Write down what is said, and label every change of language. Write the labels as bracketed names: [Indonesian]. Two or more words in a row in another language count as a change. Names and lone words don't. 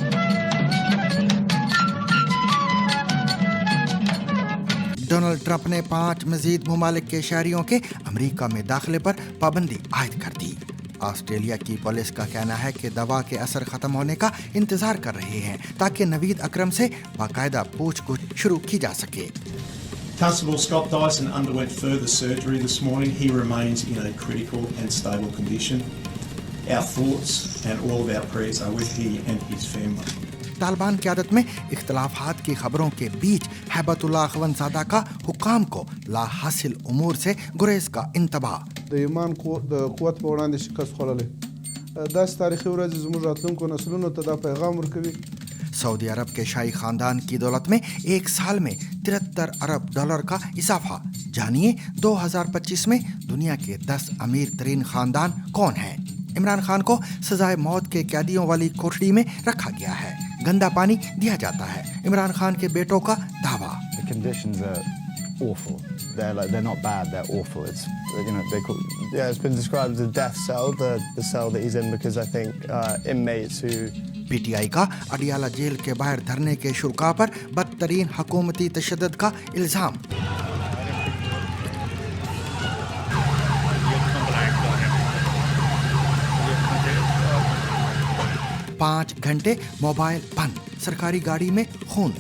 [Urdu] ڈونلڈ ٹرمپ نے 5 مسلم ممالک کے شہریوں کے امریکہ میں داخلے پر پابندی عائد کر دی. آسٹریلیا کی پولیس کا کہنا ہے کہ دوا کے اثر ختم ہونے کا انتظار کر رہے ہیں تاکہ نوید اکرم سے باقاعدہ پوچھ گچھ شروع کی جا سکے. [English] Constable Scott Dyson underwent further surgery this morning. He remains in a critical and stable condition. Our thoughts and all of our prayers are with him and his family. [Urdu] طالبان قیادت میں اختلافات کی خبروں کے بیچ ہیبت اللہ اخوندزادہ کا حکام کو لا حاصل امور سے گریز کا انتباہ. [Pashto] د ایمان د قوت په وړاندې شکست خوړلی داسې تاریخي ورځې زموږ راتلونکو نسلونو ته دا پیغام ورکوي [Urdu] سعودی عرب کے شاہی خاندان کی دولت میں ایک سال میں 73 ارب ڈالر کا اضافہ. جانیے 2025 میں دنیا کے 10 امیر ترین خاندان کون ہیں. عمران خان کو سزائے موت کے قیدیوں والی کوٹھری میں رکھا گیا ہے. گندا پانی دیا جاتا ہے. عمران خان کے بیٹوں کا دعویٰ. [English] The conditions are awful. They're not bad. They're awful. It's it's been described as a death cell. The cell that he's in because I think inmates who [Urdu] پی ٹی آئی کا اڈیالہ جیل کے باہر دھرنے کے شرکا پر بدترین حکومتی تشدد کا الزام. پانچ گھنٹے موبائل بند، سرکاری گاڑی میں خون.